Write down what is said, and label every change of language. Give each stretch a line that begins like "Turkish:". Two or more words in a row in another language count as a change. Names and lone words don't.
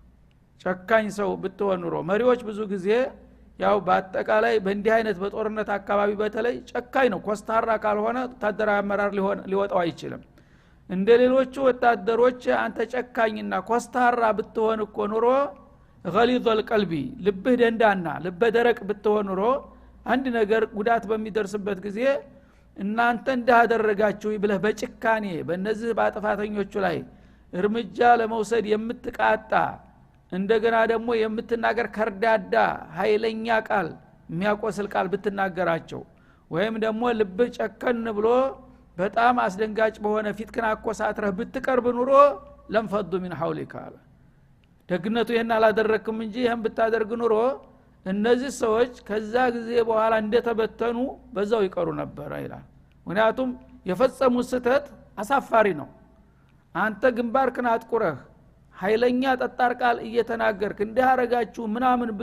Amharic: ጨካኝ ሰው ብትሆን ኑሮ መሪዎች ብዙ ጊዜ ያው በአጠቃላይ በእንዲህ አይነት በጦርነት አካባቢ በተለይ ጨካኝ ነው ኮስታራ ካልሆነ ወታደራዊ አመራር ሊወጣው አይችልም እንደ ሌሎቹ ወታደሮች አንተ ጨካኝና ኮስታራ ብትሆን እኮ ኑሮ
Arabic: غليظ القلب
Amharic: ልብህ ደንዳና ልበ ደረቅ ብትሆን ኑሮ አንድ ነገር ጉዳት በሚደርስበት ጊዜ እናንተ እንዳደረጋችሁ ብለህ በጭካኔ በእነዚህ ባጥፋተኞቹ ላይ እርምጃ ለመውሰድ የምትቃጣ እንደገና ደግሞ የምትናገር ከርዳዳ ኃይለኛ ቃል የሚያቆስል ቃል ብትናገራቸው ወይም ደግሞ ልብህ ጨከን ብሎ በጣም አስደንጋጭ በሆነ ፊትክን አቆሳትረህ ብትቀርብ ኑሮ
Arabic: لانفضوا من حولك
Amharic: አለ ደግነቱ ይሄን አላደረክም እንጂ ይሄን ብታደርግ ኑሮ እነዚህ ሰዎች ከዛ ጊዜ በኋላ እንደተበተኑ በዛው ይቀሩ ነበር ይላል ምክንያቱም የፈጸሙት ስተት አሳፋሪ ነው አንተ ግንባርክን አጥቁረህ ኃይለኛ ጠጣር ቃል እየተናገርክ እንዲያረጋችሁ ምናምን